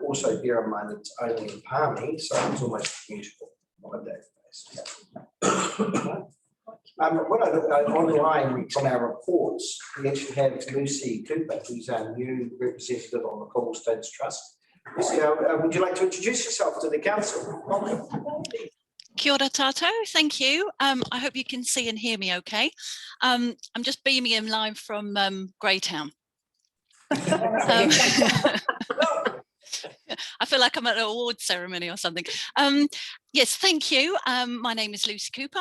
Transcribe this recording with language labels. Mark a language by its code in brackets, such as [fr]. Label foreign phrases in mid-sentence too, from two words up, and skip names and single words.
[en] Also bear in mind it's only in Palmy, so it's almost commutable on a daily basis. When I look online from our reports, we actually have Lucy Cooper, who's our new representative on the Cobblestones Trust. Lucy, would you like to introduce yourself to the council? [mi] Kia ora tātou, [en] thank you. I hope you can see and hear me okay. I'm just beaming in live from Greytown. I feel like I'm at an award ceremony or something. Yes, thank you. My name is Lucy Cooper.